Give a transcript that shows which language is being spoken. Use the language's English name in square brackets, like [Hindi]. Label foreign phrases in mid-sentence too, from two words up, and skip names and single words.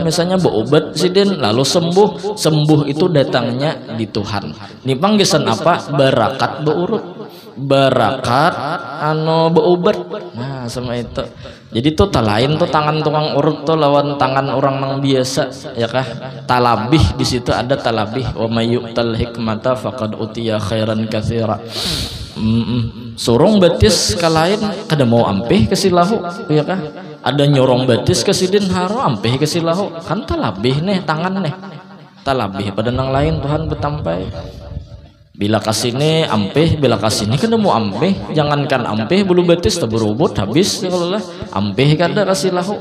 [Banjar] Misalnya beobat sidin, lalu sembuh. Sembuh itu datangnya di Tuhan. Ini panggisan apa? Berakat beurut, berakat beobat. Nah sama itu. Jadi tuh tak lain tuh tangan tukang urut tuh lawan tangan orang yang biasa, ya kah? Talabih di situ ada talabih. [Arabic] Wa mayyu'tal hikmata faqad utiya khairan katsira. [Banjar] Surung batis kalain kada mau ampih ke silahu, ya kah? Ada nyorong batis ke sidin haro ampih ke silahu, kan talabih nih tangan nih, talabih pada nang lain Tuhan betampai. Bila kasini ampih, bila kasini kada mau ampih, jangankan ampih bulu batis tak berubut habis kalau lah ampih kada kasih lahu.